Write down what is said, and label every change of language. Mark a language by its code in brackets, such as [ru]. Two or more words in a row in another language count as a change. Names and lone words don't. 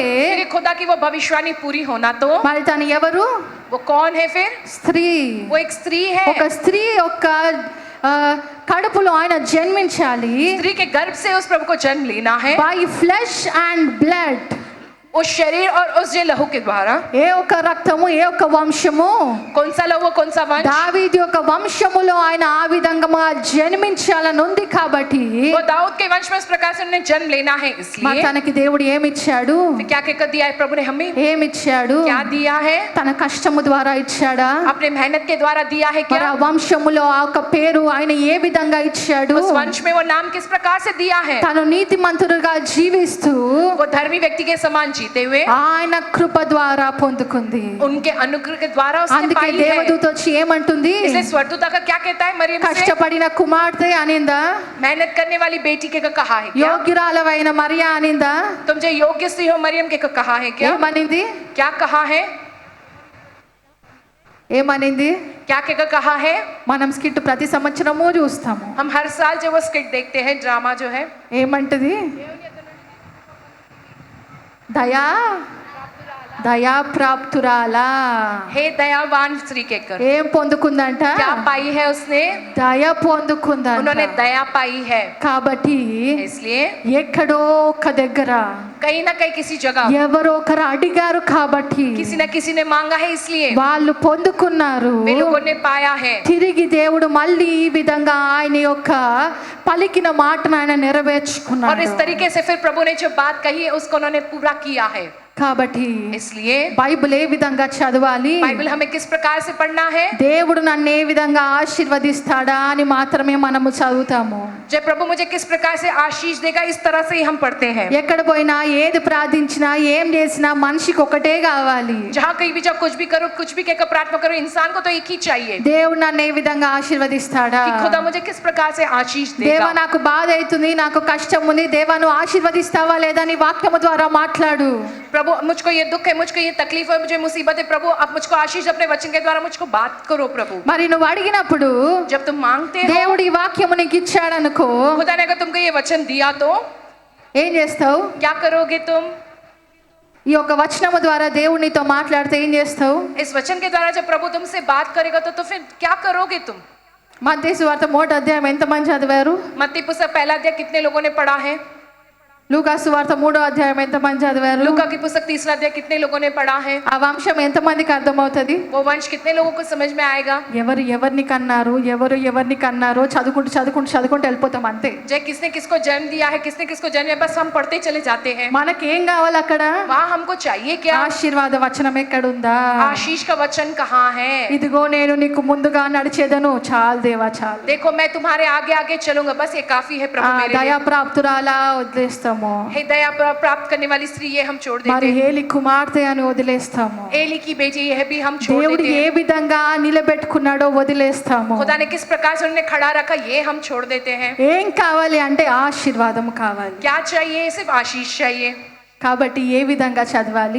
[hi] फिर खुदा की वो भविष्यवाणी पूरी होना तो [te] మరి తను ఎవరు? [hi] वो कौन है? फिर [te] స్త్రీ. [hi] वो एक स्त्री है। [te] ఒక స్త్రీ యొక్క కడుపులో ఆయన జన్మించాలి. [hi] स्त्री के गर्भ से उस प्रभु को जन्म लेना है, [en] By flesh and blood. [hi] उस शरीर और उस जे लहू के द्वारा। [te] ఏ ఒక్క రక్తము, ఏ ఒక్క వంశము? [hi] कौन सा लहू, कौन सा वंश? [te] దావీదు యొక్క వంశములో ఆయన ఆ విధంగా జన్మించాలని ఉంది కాబట్టి [hi] वो दाऊद के वंश में इस प्रकार से उन्हें जन्म लेना है। [te] మరి [hi] इसलिए [te] తనకి దేవుడు ఏమిచ్చాడు? [hi] फिर क्या कहकर दिया है प्रभु ने हमें? [te] ఏమిచ్చాడు? [hi] क्या दिया है? [te] తన కష్టము ద్వారా ఇచ్చాడా? [hi] अपने मेहनत के द्वारा दिया है [te] మరి [hi] क्या? [te] ఆ వంశములో ఆ ఒక పేరు ఆయన ఏ విధంగా ఇచ్చాడు? [hi] उस वंश में वो नाम किस प्रकार से दिया है? [te] తను నీతిమంతుడుగా జీవిస్తూ [hi] वो धर्मी व्यक्ति के समान जीते हुए [te] ఆయన కృప ద్వారా పొందుకుంది. [hi] उनके अनुग्रह के द्वारा उसने [te] అందుకే [hi] पाई है। [te] దేవదూత వచ్చి ఏమంటుంది? [hi] इसलिए स्वर्गदूत का क्या कहता है मरियम से? [te] కష్టపడిన కుమార్తె అనిందా? [hi] मेहनत करने वाली बेटी के कहा है क्या? [te] యోగ్యురాలవైన మరియా అనిందా? [hi] तुम जो योग्य स्त्री हो मरियम के कहा है क्या? [te] ఏమనింది? [hi] क्या कहा है? [te] ఏమనింది? [hi] क्या कहकर कहा है? [te] మనం స్కిట్ ప్రతి సంవత్సరము చూస్తాము. [hi] हम हर साल जब वो स्किट देखते हैं, ड्रामा जो है, [te] ఏమంటది? దయా దయా ప్రాప్తురాలా. [hi] हे दयावान स्त्री कहकर [te] ఏం పొందుకుందంట? [hi] क्या पाई है उसने? [te] దయ పొందుకుందంట. [hi] उन्होंने दया पाई है। [te] కాబట్టి [hi] इसलिए [te] ఎక్కడో ఒక దగ్గర [hi] कहीं ना कहीं किसी जगह [te] ఎవరో ఒకరు అడిగారు కాబట్టి [hi] किसी न किसी ने मांगा है, इसलिए [te] వాళ్ళు పొందుకున్నారు. [hi] वे लोगों ने पाया है। [te] తిరిగి దేవుడు మళ్ళీ ఈ విధంగా ఆయన యొక్క పలికిన మాటను ఆయన [hi] और [te] నెరవేర్చుకున్నాడు. [hi] इस तरीके से फिर प्रभु ने जो बात कही है उसको उन्होंने पूरा किया है। [te] కాబట్టి [hi] इसलिए [te] బైబిల్ ఏ విధంగా చదవాలి, [hi] बाइबल हमें किस प्रकार से पढ़ना है, [te] దేవుడు నన్ను ఏ విధంగా ఆశీర్వదిస్తాడా అని మాత్రమే మనము చదువుతాము. [hi] जब प्रभु मुझे किस प्रकार से आशीष देगा, इस तरह से ही हम पढ़ते हैं. [te] ఎక్కడ పోయినా ఏది ప్రార్థించినా ఏం చేసినా మనిషికి ఒకటే కావాలి. [hi] जहाँ कहीं भी जब कुछ भी करो, कुछ भी कहकर प्रार्थना करो, इंसान को तो एक ही चाहिए [te] దేవుడు నన్ను ఏ విధంగా ఆశీర్వదిస్తాడా, [hi] कि खुदा मुझे किस प्रकार से आशीष [te] దేవా [hi] देगा. [te] నాకు బాధ అవుతుంది, నాకు కష్టం ఉంది, దేవా నువ్వు ఆశీర్వదిస్తావా లేదా నీ వాక్యము ద్వారా మాట్లాడు. [hi] प्रभु मुझको ये दुख है, मुझको ये तकलीफ है, मुझे मुसीबत है, प्रभु अब मुझको आशीष अपने वचन के द्वारा मुझको बात करो. प्रभु [te] మరి నువ్వు అడిగినప్పుడు [hi] जब तुम मांगते हो, [te] దేవుడు ఈ వాక్యము నీకు ఇచ్చాడనుకో, [hi] खुदा ने अगर तुमको ये वचन दिया तो [te] ఏం చేస్తావు? [hi] क्या करोगे तुम? [te] ఈ యొక్క వచనము ద్వారా దేవుడు నీతో మాట్లాడితే ఏం చేస్తావు? [hi] इस वचन के द्वारा जब प्रभु तुमसे बात करेगा तो फिर क्या करोगे तुम? [te] మత్తయి సువార్త 3వ అధ్యాయం ఎంతమంది చదివారు? [hi] मत्ती पुस्तक पहला अध्याय कितने लोगों ने पढ़ा है? [te] లూకా సువార్త 3వ అధ్యాయం ఎంతమంది చదివారు? [hi] लूका की पुस्तक तीसरा अध्याय कितने लोगों ने पढ़ा है? [te] ఆ వంశం ఎంతమందికి అర్థమవుతుంది? [hi] वो वंश कितने लोगों को समझ में आएगा? [te] ఎవరు ఎవరిని కన్నారు, ఎవరు ఎవరిని కన్నారో చదువుకుంటూ చదువుకుంటూ చదువుకుంటూ వెళ్ళిపోతాం అంతే. [hi] जय किसने किसको जन्म दिया है, किसने किसको जन्म दिया, बस हम पढ़ते चले जाते हैं. [te] మనకేం కావాలి అక్కడ? [hi] वहाँ हमको चाहिए क्या? [te] ఆశీర్వాద వచనం ఎక్కడుందా? [hi] आशीष का वचन कहाँ है? [te] ఇదిగో నేను నీకు ముందుగా నడిచేదను, చాలు దేవా చాలు. [hi] देखो मैं तुम्हारे आगे आगे चलूंगा, बस ये काफी है प्रभु मेरे लिए. [te] దయా ప్రాప్తురాలా వదిలేస్తాము, [hi] हे दया प्राप्त करने वाली स्त्री ये हम छोड़ [te] మరి [hi] देते हैं. [te] హేలి కుమార్తె అని వదిలేస్తాము. [hi] एली की बेटी यह भी हम छोड़ [te] దేవుడు [hi] देते [te] ఏ [hi] हैं. [te] విధంగా నిలబెట్టుకున్నాడో వదిలేస్తాము. [hi] खुदा ने किस प्रकार से उन्हें खड़ा रखा, ये हम छोड़ देते हैं. [te] ఏం కావాలి అంటే ఆశీర్వాదం కావాలి. [hi] क्या चाहिए? सिर्फ आशीष चाहिए. [te] కాబట్టి ఏ విధంగా చదవాలి?